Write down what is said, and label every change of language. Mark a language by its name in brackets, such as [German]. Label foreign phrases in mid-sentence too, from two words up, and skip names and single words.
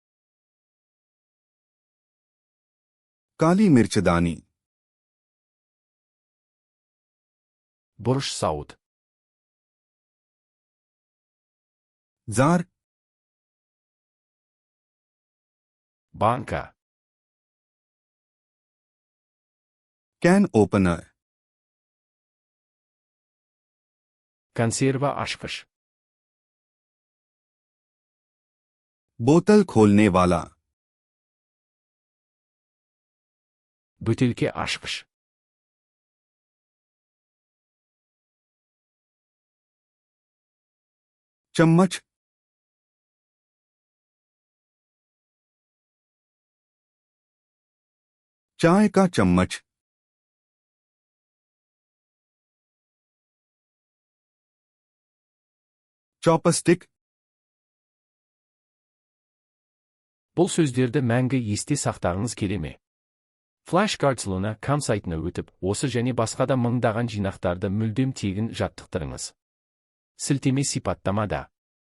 [Hindi] काली मिर्चदानी, [Kazakh] бұрыш сауыт. [Hindi] जार, [Kazakh] банка. [English] can opener, [Kazakh] консерва ашқыш. [Hindi] बोतल खोलने वाला, [Kazakh] бөтелке ашқыш. [Hindi] चम्मच, चाय का चम्मच, चॉपस्टिक, [Kazakh] бұл сөздерді мәңгі есте сақтағыңыз келе ме? FlashcardsLuna сайтына өтіп, осы және басқа да мыңдаған жинақтарды мүлдем тегін жаттықтырыңыз. Сілтеме сипаттамада.